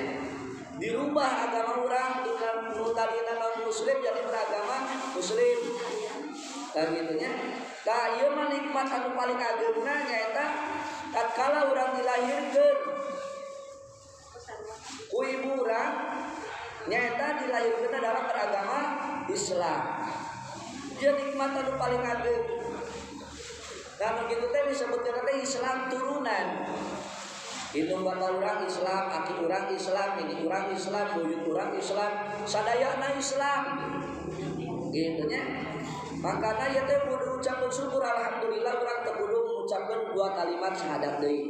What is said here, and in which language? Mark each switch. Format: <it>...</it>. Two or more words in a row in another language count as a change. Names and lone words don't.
<su>Dirubah agama urang dengan tadina non muslim jadi beragama muslim. Tah kitu nya. Tah ieu mah nikmat anu paling ageuna nyaeta tatkala urang dilahirkeun ku ibu urang nyaeta dilahirkeun</su> <id>dalam beragama Islam.</id> <su>Dia nikmat anu paling ageun. Nah begitu teh disebutkeun teh Islam turunan. Indung bapa urang Islam, aki urang Islam, ini urang Islam, buyut urang Islam, sadayana Islam. Gitu nya. Makana ieu teh kudu ucapkeun syukur alhamdulillah urang teu kudu mengucapkeun</su> <id>dua kalimat syahadat</id> <su>deui.</su>